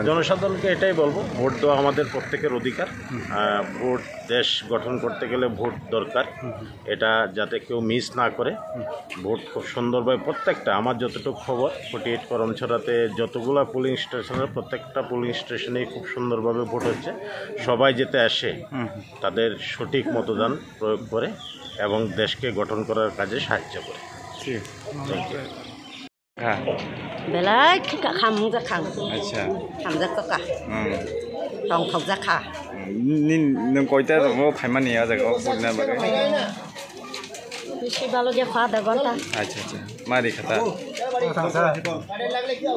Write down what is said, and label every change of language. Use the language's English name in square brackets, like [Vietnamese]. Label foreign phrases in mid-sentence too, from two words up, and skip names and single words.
[Bangla] জনসাধারণকে এটাই বলবো ভোট দেওয়া আমাদের প্রত্যেকের অধিকার ভোট দেশ গঠন করতে গেলে ভোট দরকার এটা যাতে কেউ মিস না করে ভোট খুব সুন্দরভাবে প্রত্যেকটা আমার যতটুকু খবর 48 করমছড়াতে যতগুলো [English] polling station-er [Bangla] প্রত্যেকটা [English] polling station-ei [Bangla] খুব সুন্দরভাবে ভোট হচ্ছে সবাই যেতে আসে তাদের সঠিক মতদান প্রয়োগ করে এবং দেশকে গঠন করার কাজে সাহায্য করে [Kok Borok] Belai kham zakang. [Bangla] আচ্ছা [Kok Borok] Kham zakaka. Tong thok zakha. নों কয়টা ফাইমানিয়া জায়গা ভোট না বাগে Bisi balo dia khwa da gonta. [Bangla] আচ্ছা আচ্ছা মারি খাতা